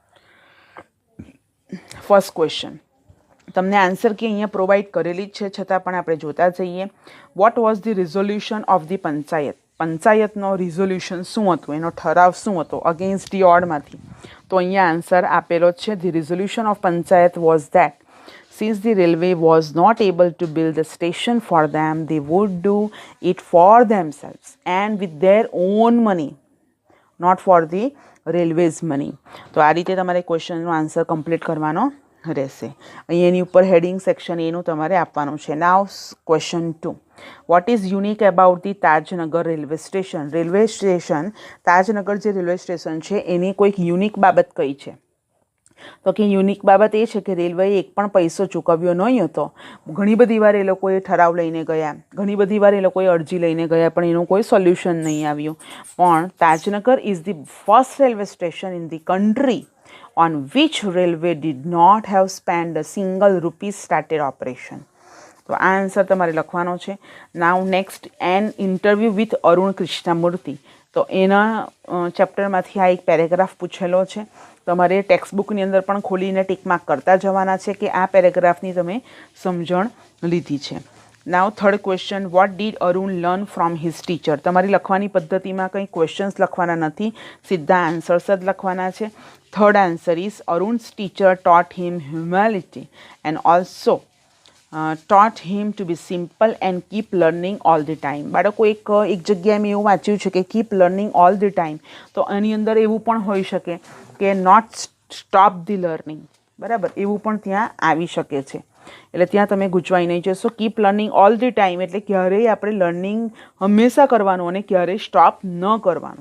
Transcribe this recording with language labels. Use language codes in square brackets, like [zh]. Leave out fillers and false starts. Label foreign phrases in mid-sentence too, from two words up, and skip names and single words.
[en] first question, [gu] તમને આન્સર કે અહીંયા પ્રોવાઈડ કરેલી જ છે, છતાં પણ આપણે જોતા જઈએ. [en] what was the resolution of the Panchayat? [gu] પંચાયતનો રિઝોલ્યુશન શું હતું, એનો ઠરાવ શું હતો [en] against the [gu] ઓડમાંથી? તો અહીંયા આન્સર આપેલો છે. [en] the resolution of Panchayat was that since the railway was not able to build a station for them, they would do it for themselves and with their own money, not for the railways money. [gu] તો આ રીતે તમારે ક્વેશ્ચનનો આન્સર કમ્પ્લીટ કરવાનો રહેશે. અહીં એની ઉપર હેડિંગ સેક્શન એનું તમારે આપવાનું છે. [en] now question 2, what is unique about the Tajnagar railway station? railway station, [gu] તાજનગર જે [en] railway station [gu] છે એની કોઈક યુનિક બાબત કઈ છે? તો કે યુનિક બાબત એ છે કે રેલવેએ એક પણ પૈસો ચૂકવ્યો નહીં હતો. ઘણી બધી વાર એ લોકોએ ઠરાવ લઈને ગયા, ઘણી બધી વાર એ લોકોએ અરજી લઈને ગયા, પણ એનું કોઈ સોલ્યુશન નહીં આવ્યું. [en] પણ Tajnagar is the first railway station in the country on which railway did not have spent a single rupee started operation. [gu] તો આ આન્સર તમારે લખવાનો છે. [en] now next, an interview with Arun Krishnamurthy. [gu] તો એના ચેપ્ટરમાંથી આ એક પેરેગ્રાફ પૂછેલો છે. તમારે ટેક્સ્ટબુકની અંદર પણ ખોલીને ટીક માર્ક કરતા જવાના છે કે આ પેરેગ્રાફની તમે સમજણ લીધી છે. [en] now third question, what did Arun learn from his teacher? [gu] તમારી લખવાની પદ્ધતિમાં કંઈ ક્વેશ્ચન્સ લખવાના નથી, સીધા આન્સર્સ જ લખવાના છે. [en] third answer is Arun's teacher taught him humility and also taught him to be simple and keep learning all the time. [gu] બાળકો એક જગ્યાએ મેં એવું વાંચ્યું છે કે [en] keep learning all the time. [gu] તો એની અંદર એવું પણ હોઈ શકે કે [en] not stop the learning, [gu] બરાબર, એવું પણ ત્યાં આવી શકે છે. એટલે ત્યાં તમે ગૂંચવાઈ નહીં જશો. [en] keep learning all the time [gu] એટલે ક્યારેય આપણે લર્નિંગ હંમેશા કરવાનું અને ક્યારેય સ્ટોપ ન કરવાનું.